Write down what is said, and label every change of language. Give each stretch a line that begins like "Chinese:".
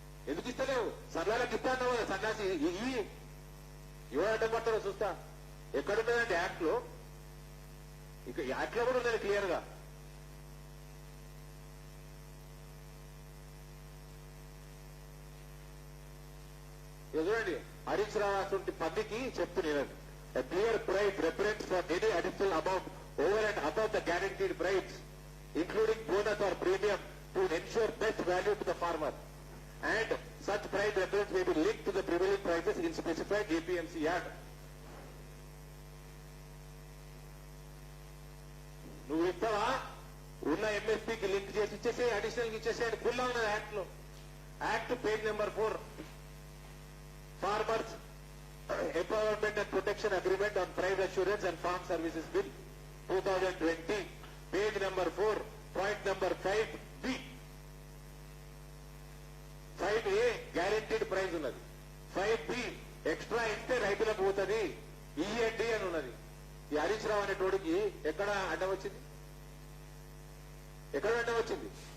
Telugu: ఎందుకు ఇస్తలేవు? సన్నాలకు ఇస్తాను కదా సన్నాసి. ఇవ్వడం పడతారో చూస్తా. ఎక్కడున్నదండి యాక్ట్ లో? ఇక యాక్ట్ లో కూడా ఉన్నది క్లియర్ గా. చూడండి, హరీష్ రావు అటువంటి పద్ధతికి చెప్తున్నాను.
English: A clear price reference for any additional amount over and above the guaranteed price, including bonus or premium, to ensure best value to the farmer. And such price reference may be linked to the prevailing prices in specified APMC Act.
Telugu: నువ్వు ఇస్తావా? ఉన్న ఎంఎస్పీకి link చేసి ఇచ్చేసే, additional ఇచ్చేసేయండి. Full ఉన్నది act లో. Act page number 4,
English: Farmers Empowerment and Protection Agreement on Price Assurance and Farm Services Bill 2020, page number 4, point number 5B.
Telugu: 5A guaranteed price ఉన్నది. 5B extra ఇస్తే రైతులకు పోతుంది, ఈఎండి అని ఉన్నది. ఈ హరీష్ రావు అనేటోడికి ఎక్కడ అడ్డం వచ్చింది? ఎక్కడ అడ్డం వచ్చింది?